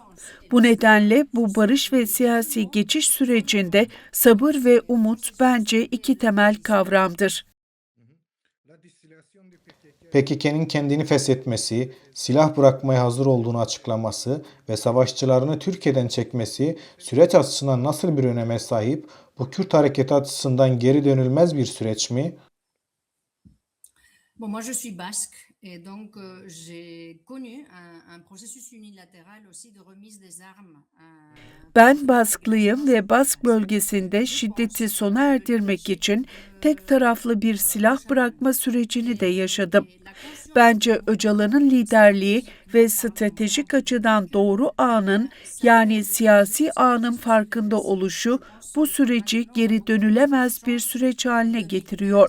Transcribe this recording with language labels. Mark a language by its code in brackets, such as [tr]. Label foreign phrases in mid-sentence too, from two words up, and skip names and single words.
[tr] Bu nedenle bu barış ve siyasi geçiş sürecinde sabır ve umut bence iki temel kavramdır. PKK'nın kendini feshetmesi, silah bırakmaya hazır olduğunu açıklaması ve savaşçılarını Türkiye'den çekmesi süreç açısından nasıl bir öneme sahip? Bu Kürt hareketi açısından geri dönülmez bir süreç mi? [fr] Bon, moi je suis basque et donc j'ai connu un processus unilatéral aussi de remise des armes. [tr] Ben Basklıyım ve Bask bölgesinde şiddeti sona erdirmek için tek taraflı bir silah bırakma sürecini de yaşadım. Bence Öcalan'ın liderliği ve stratejik açıdan doğru ağın, yani siyasi ağın farkında oluşu bu süreci geri dönülemez bir süreç haline getiriyor.